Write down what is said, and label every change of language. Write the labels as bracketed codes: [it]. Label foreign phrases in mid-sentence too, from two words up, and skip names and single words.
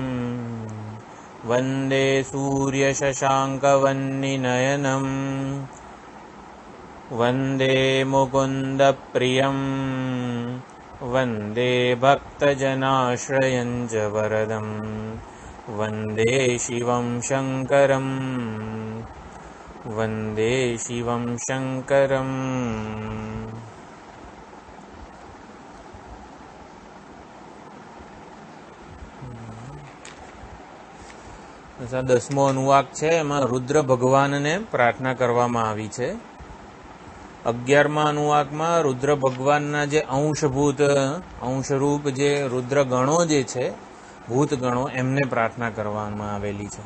[sa] वन्दे सूर्यशशाङ्कवह्निनयनं वन्दे मुकुन्दप्रियं वन्दे भक्तजनाश्रयं च वरदं वन्दे शिवं शङ्करं वन्दे शिवं शङ्करम्। [gu] દસમો અનુવાક છે, એમાં રુદ્ર ભગવાનને પ્રાર્થના કરવામાં આવી છે. 11મા અનુવાકમાં રુદ્ર ભગવાનના જે અંશરૂપ જે રુદ્ર ગણો જે છે, ભૂત ગણો, એમને પ્રાર્થના કરવામાં આવેલી છે.